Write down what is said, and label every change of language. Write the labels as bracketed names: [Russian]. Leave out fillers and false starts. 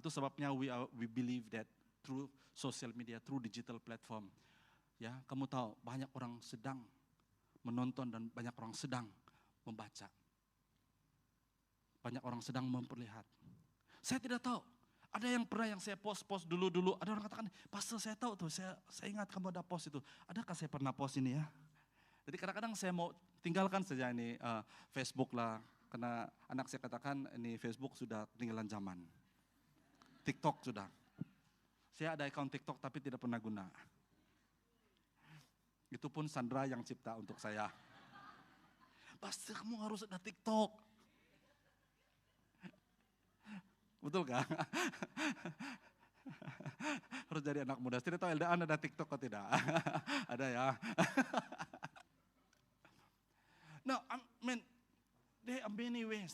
[English] Itu sebabnya we believe that through social media, through digital platform. [Malay] Ya, kamu tahu banyak orang sedang menonton dan banyak orang sedang membaca. Banyak orang sedang memperlihat. Saya tidak tahu. Ada yang pernah yang saya post dulu. Ada orang katakan, pastor saya tahu tuh, saya ingat kamu ada post itu. Adakah saya pernah post ini ya? Jadi kadang-kadang saya mau tinggalkan saja ini Facebook lah. Karena anak saya katakan ini Facebook sudah ketinggalan zaman. TikTok sudah. Saya ada account TikTok tapi tidak pernah guna. Itu pun Sandra yang cipta untuk saya. Pastor kamu harus ada TikTok. Betul kan? Harus jadi anak muda. Tidak tahu Eldaan ada TikTok atau tidak? Ada ya. [English] No, I mean, there are many ways.